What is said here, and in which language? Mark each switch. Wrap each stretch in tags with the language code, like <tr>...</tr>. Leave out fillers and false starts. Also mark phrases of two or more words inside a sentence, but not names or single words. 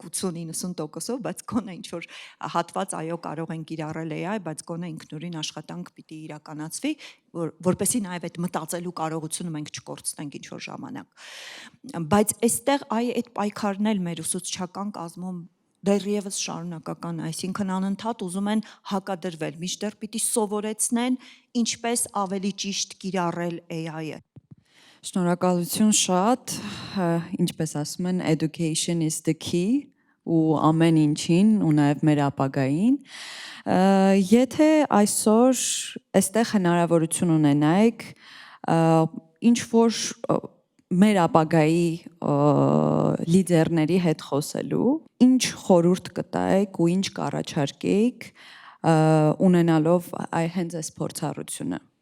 <hy>80-90%-ով, բայց գոնե ինչ որ հատված այո կարող են կիրառել AI, բայց գոնե ինքնուրույն աշխատանք պիտի իրականացվի, որպեսզի նաև այդ մտածելու կարողությունը մենք չկորցնենք ինչ որ ժամանակ։ Բայց այստեղ այդ պայքարն էլ մեր ուսուցչական կազմում դեռևս շարունակական, այսինքն անընդհատ ուզում են հակադրվել, մինչդեռ պիտի սովորեցնեն ինչպես ավելի ճիշտ կիրառել AI-ը։ Շնորհակալություն շատ, ինչպես ասում են,</hy> <en>education is the key</en> <hy>ու ամեն ինչին ու նաև մեր ապագային։ Եթե այսօր այստեղ հնարավորություն ունենայիք ինչ որ մեր ապագայի լիդերների հետ խոսելու, ինչ խորհուրդ կտայիք ու ինչ կառաջարկեիք ունենալով հենց այս փորձառությունը։</hy>